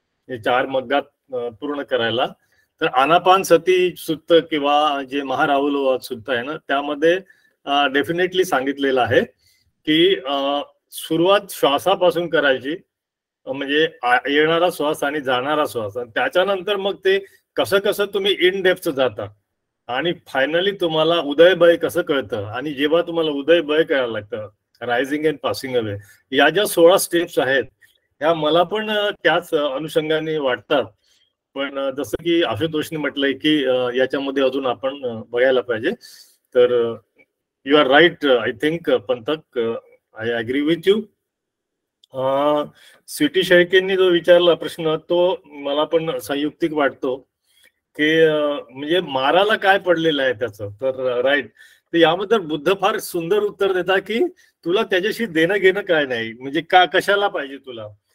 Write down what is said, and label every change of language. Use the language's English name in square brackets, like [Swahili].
[Marathi] हे 4 मग्गात पूर्ण करायला, तर आनापान सती सुत्त किंवा जे महाराहुल सुत्त आहे ना, त्यामध्ये डेफिनेटली सांगितलेलं आहे की सुरुवात श्वासापासून करायची, म्हणजे येणारा श्वास आणि जाणारा श्वास, आणि त्याच्यानंतर मग ते कसं कसं तुम्ही इन डेप्थ जाता आणि फायनली तुम्हाला उदयभय कसं कळतं. आणि जेव्हा तुम्हाला उदयभय कळायला लागतं, [English] rising and passing away, [Marathi] या ज्या 16 स्टेप्स आहेत ह्या मला पण त्याच अनुषंगाने वाटतात. पण जसं की आशुतोषने म्हटलंय की याच्यामध्ये अजून आपण बघायला पाहिजे. [English] तर you are right. I think Panthak, I agree with you. [Marathi] Sweety शेळकेंनी जो विचारला प्रश्न तो मला पण संयुक्तिक वाटतो की म्हणजे माराला काय पडलेलं आहे त्याचं. तर राईट. तर याबद्दल बुद्ध फार सुंदर उत्तर देता की तुला त्याच्याशी देणं घेणं काय नाही, म्हणजे कशाला पाहिजे तुला.